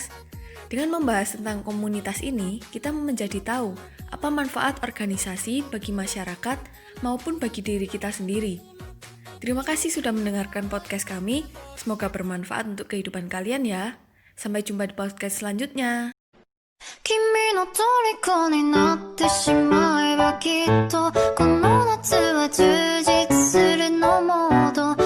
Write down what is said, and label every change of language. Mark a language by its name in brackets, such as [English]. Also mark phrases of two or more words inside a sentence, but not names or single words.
[Indonesian] Dengan membahas tentang komunitas ini, kita menjadi tahu apa manfaat organisasi bagi masyarakat maupun bagi diri kita sendiri. Terima kasih sudah mendengarkan podcast kami. Semoga bermanfaat untuk kehidupan kalian ya. Sampai jumpa di podcast selanjutnya. [Japanese] 君の虜になってしまえばきっとこの夏は充実するのも